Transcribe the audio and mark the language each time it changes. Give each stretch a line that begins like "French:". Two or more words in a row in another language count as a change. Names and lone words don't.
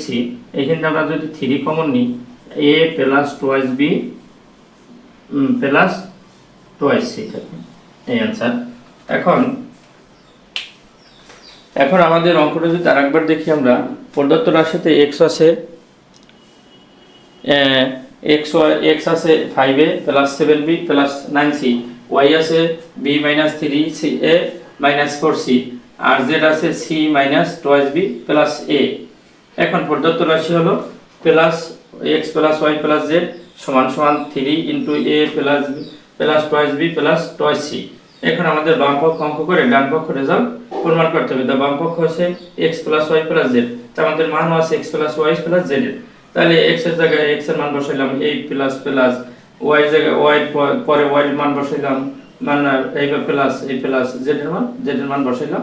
Bangla: এখানে আমরা যদি 3 কমন নিই
English: a plus twice b plus twice c
Bangla: থাকে এই आंसर। এখন আমাদের অঙ্কটা যদি আরেকবার দেখি, আমরা প্রদত্ত রাশিতে x আছে x আছে
English: 5a plus 7b plus 9c,
Bangla: y আছে
English: b minus 3a minus 4c
Bangla: আর z আছে
English: c minus twice b plus a।
Bangla: এখন প্রদত্ত রাশি হলো
English: plus x plus y plus z
Bangla: সমান সমান
English: 3 into a plus plus twice b plus twice c.
Bangla: এখন আমাদের বাম পক্ষ অঙ্ক করে ডান পক্ষ রেজাল্ট প্রমাণ করতে হবে। বাম পক্ষ হচ্ছে
English: x plus y plus z,
Bangla: তা আমাদের মানও আছে
English: x plus y plus z
Bangla: এর। তাহলে এক্স এর জায়গায় এক্স এর মান বসাইলাম, এই প্লাস প্লাস ওয়াই এর জায়গায় ওয়াই পরে ওয়াই এর মান বসাইলাম, মানে এইবার প্লাস এই প্লাস জেড এর মান বসাইলাম।